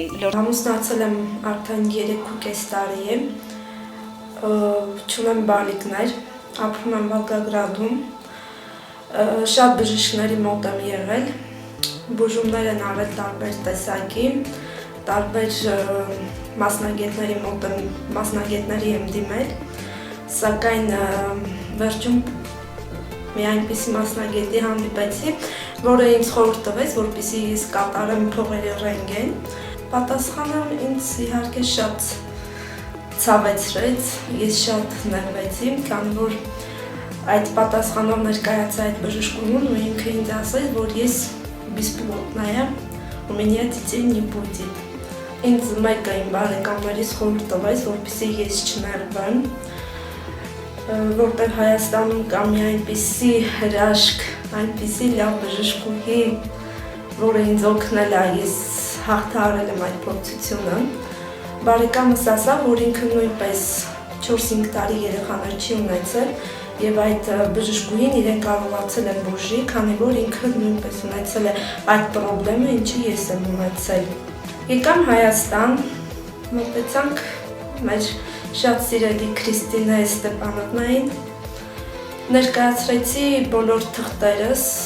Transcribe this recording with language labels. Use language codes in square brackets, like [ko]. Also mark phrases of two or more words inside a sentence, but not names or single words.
[hy] Ամուսնացել եմ արդեն 3.5 տարի է։ Չունեմ բալիկներ, ապրում եմ Վոլգագրադում։ Շատ բժիշկների մոտ եմ եղել։ Բուժումներ են արել տարբեր տեսակի, տարբեր մասնագետների եմ դիմել, սակայն վերջում մի այնպիսի մասնագետի հանդիպեցի, որը ինձ խորհուրդ տվեց, որպեսզի ես կատարեմ փողերի ռենտգեն։ Պատասխանը ինձ իհարկե շատ ցավեցրեց, ես շատ նեղվեցի, քանի որ այդ պատասխանով ներկայացա այդ բժշկուհուն ու ինքը ինձ ասեց, որ ես [ru] бесплотная, у меня детей не будет։ [hy] Ինձ մեկը իմ բարեկամներից խորհուրդ տվեց, որպեսզի ես չնեղվեմ, որտեղ Հայաստանում կա մի այնպիսի հրաշք, այնպիսի լավ բժշկուհի, որը ինձ օգնել է, ես հաղթահարել եմ այդ փորձությունը։ Բարեկամս ասավ, որ ինքը նույնպես 4-5 տարի երեխաներ չի ունեցել եւ այդ բժշկուհին իրեն կարողացել է բուժի, քանի որ ինքը նույնպես ունեցել է այդ խնդրեմը, ինչը ես եմ ունեցել։ Եկամ Հայաստան, մոտեցանք մեր շատ սիրելի Քրիստինե Ստեփանովնային, ներկայացրեցի բոլոր թղթերս,